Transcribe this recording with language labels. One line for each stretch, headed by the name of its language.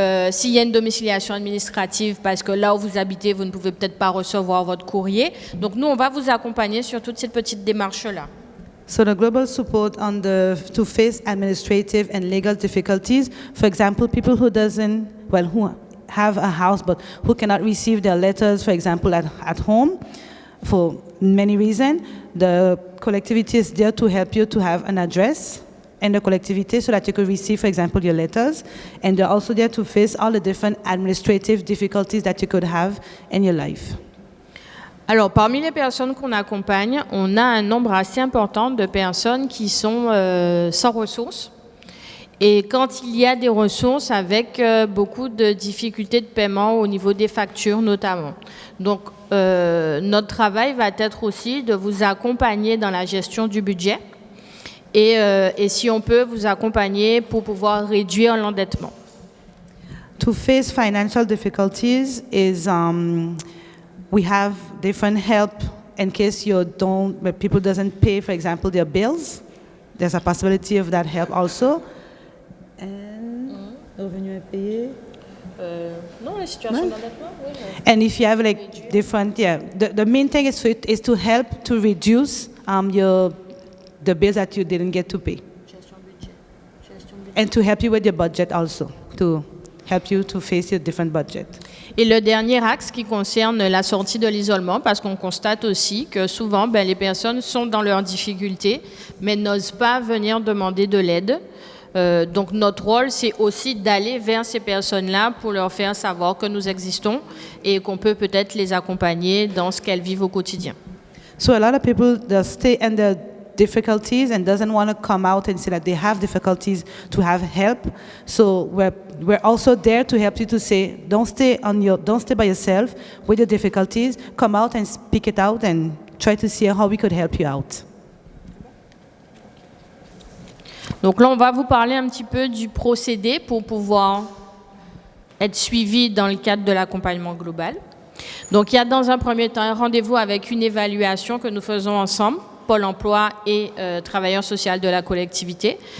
French: S'il y a une domiciliation administrative, parce que là où vous habitez, vous ne pouvez peut-être pas recevoir votre courrier. Donc, nous, on va vous accompagner sur toutes ces petites démarches-là.
English: So the global support to face administrative and legal difficulties, for example, people who who have a house but who cannot receive their letters, for example, at home, for many reasons, the collectivity is there to help you to have an address in the collectivity so that you could receive, for example, your letters. And they're also there to face all the different administrative difficulties that you could have in your life.
French: Alors, parmi les personnes qu'on accompagne, on a un nombre assez important de personnes qui sont sans ressources. Et quand il y a des ressources, avec beaucoup de difficultés de paiement au niveau des factures notamment. Donc, notre travail va être aussi de vous accompagner dans la gestion du budget et si on peut, vous accompagner pour pouvoir réduire l'endettement.
English: To face financial difficulties is... we have different help in case people doesn't pay, for example, their bills. There's a possibility of that help also.
French: And revenu à payer. Non, la situation d'endettement, oui.
English: And if you have like different, the main thing is to help to reduce the bills that you didn't get to pay. And to help you with your budget also, to help you to face your different budget.
French: Et le dernier axe qui concerne la sortie de l'isolement, parce qu'on constate aussi que souvent, les personnes sont dans leurs difficultés, mais n'osent pas venir demander de l'aide. Donc notre rôle, c'est aussi d'aller vers ces personnes-là pour leur faire savoir que nous existons et qu'on peut peut-être les accompagner dans ce qu'elles vivent au quotidien. So a lot of people, they stay in their difficulties and doesn't want to come out and say that they have difficulties to have help. So we're also there to help you to say, don't stay by yourself with your difficulties. Come out and speak it out and try to see how we could help you out. Donc là, on va vous parler un petit peu du procédé pour pouvoir être suivi dans le cadre de l'accompagnement global. Donc il y a dans un premier temps un rendez-vous avec une évaluation que nous faisons ensemble, Pôle emploi et travailleur social de la collectivité.